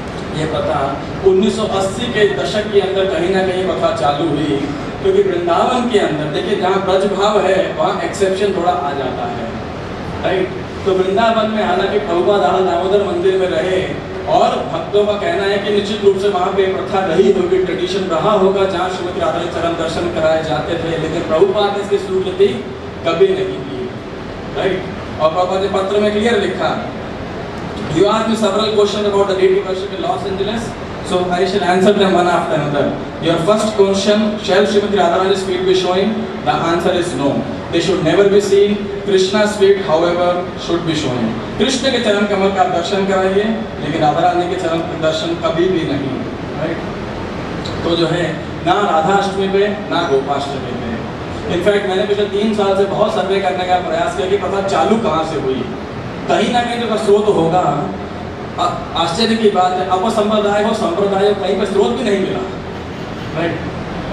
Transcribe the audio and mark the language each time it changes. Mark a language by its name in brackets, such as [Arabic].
[Hindi] ये प्रथा 1980 के दशक के अंदर कहीं ना कहीं प्रथा चालू हुई, क्योंकि वृंदावन के अंदर देखिए जहाँ ब्रज भाव है वहाँ एक्सेप्शन थोड़ा आ जाता है, राइट? तो वृंदावन में हालांकि प्रभुपाद दामोदर मंदिर में रहे और भक्तों का कहना है कि निश्चित रूप से वहाँ पे प्रथा रही होगी, ट्रेडिशन रहा होगा जहाँ श्रीमती राधा के चरण दर्शन कराए जाते थे, लेकिन प्रभुपाद ने इसकी स्वीकृति कभी नहीं की, राइट? और प्रभुपाद ने पत्र में क्लियर लिखा, [English] You asked me several questions about the deity worship in Los Angeles, so I shall answer them one after another. Your first question, shall Srimati Radharani's feet be showing? The answer is no. They should never be seen. Krishna's feet, however, should be showing. [Hindi] Krishna के चरण कमल का दर्शन कराइए, लेकिन राधा रानी के चरण का दर्शन कभी भी नहीं, राइट? तो जो है ना राधाष्टमी पे ना गोपाष्टमी पे। इनफैक्ट मैंने पिछले 3 साल से बहुत सर्वे करने का प्रयास किया कि प्रथा चालू कहाँ से हुई, कहीं ना कहीं जो स्रोत होगा। आश्चर्य की बात है, अपसंप्रदाय हो संप्रदाय हो, कहीं पर स्रोत भी नहीं मिला, राइट।